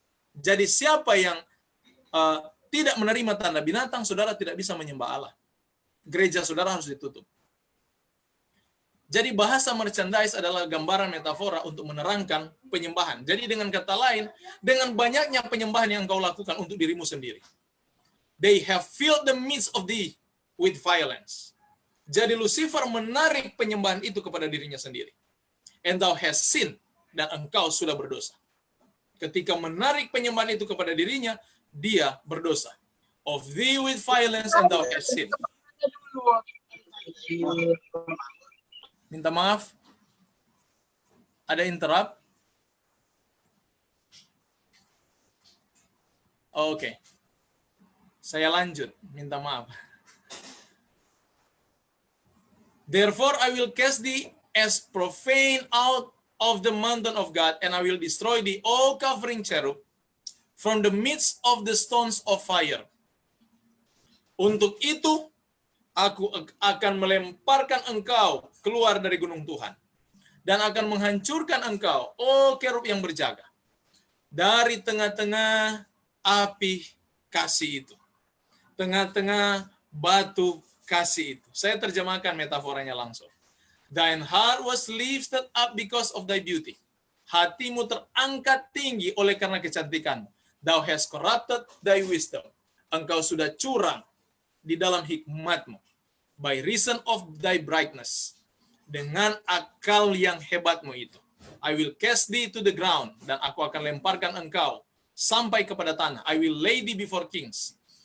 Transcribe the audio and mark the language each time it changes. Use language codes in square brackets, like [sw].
[id] Jadi siapa yang tidak menerima tanda binatang, saudara tidak bisa menyembah Allah. Gereja saudara harus ditutup. Jadi bahasa merchandise adalah gambaran metafora untuk menerangkan penyembahan. Jadi dengan kata lain, dengan banyaknya penyembahan yang kau lakukan untuk dirimu sendiri. [en] They have filled the midst of thee with violence. [id] Jadi Lucifer menarik penyembahan itu kepada dirinya sendiri. [en] And thou hast sinned, [id] dan engkau sudah berdosa. Ketika menarik penyembahan itu kepada dirinya, dia berdosa. [en] Of thee with violence and thou hast sinned. [id] Minta maaf. Ada interrupt? Oke. Saya lanjut. Minta maaf. [en] Therefore I will cast thee as profane out of the mountain of God, and I will destroy thee, all covering cherub, from the midst of the stones of fire. [id] Untuk itu, aku akan melemparkan engkau keluar dari gunung Tuhan, dan akan menghancurkan engkau, oh kerub yang berjaga, dari tengah-tengah api kasih itu, tengah-tengah batu kasih itu. Saya terjemahkan metaforanya langsung. [en] Thine heart was lifted up because of thy beauty. [id] Hatimu terangkat tinggi oleh karena kecantikanmu. [en] Thou hast corrupted thy wisdom. [id] Engkau sudah curang di dalam hikmatmu. [en] By reason of thy brightness. [id] Dengan akal yang hebatmu itu. [en] I will cast thee to the ground. [id] Dan aku akan lemparkan engkau sampai kepada tanah. [en] I will lay thee before kings.